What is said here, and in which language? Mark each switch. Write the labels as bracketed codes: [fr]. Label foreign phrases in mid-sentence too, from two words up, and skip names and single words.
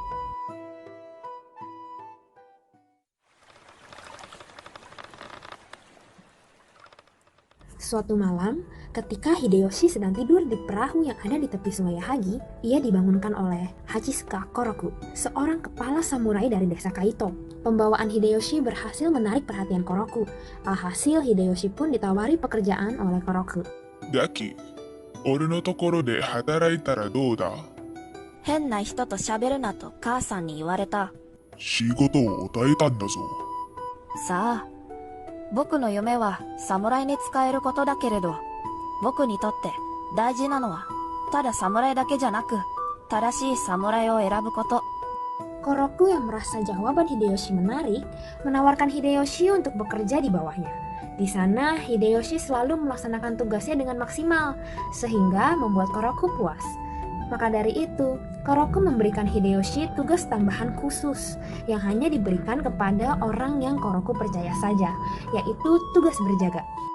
[id] Suatu malam, ketika Hideyoshi sedang tidur di perahu yang ada di tepi sungai Yahagi, ia dibangunkan oleh Hachisuka Koroku, seorang kepala samurai dari desa Kaito. Pembawaan Hideyoshi berhasil menarik perhatian Koroku. Alhasil Hideyoshi pun ditawari pekerjaan oleh Koroku. [ja] ガキ、俺のところで働いたらどうだ？変な人と喋るなと母さんに言われた。仕事を与えたんだぞ。さあ、僕の夢は侍に使えることだけれど、僕にとって大事なのはただ侍だけじゃなく、正しい侍を選ぶこと。 [id] Koroku yang merasa jawaban Hideyoshi menarik, menawarkan Hideyoshi untuk bekerja di bawahnya. Di sana, Hideyoshi selalu melaksanakan tugasnya dengan maksimal, sehingga membuat Koroku puas. Maka dari itu, Koroku memberikan Hideyoshi tugas tambahan khusus yang hanya diberikan kepada orang yang Koroku percaya saja, yaitu tugas berjaga.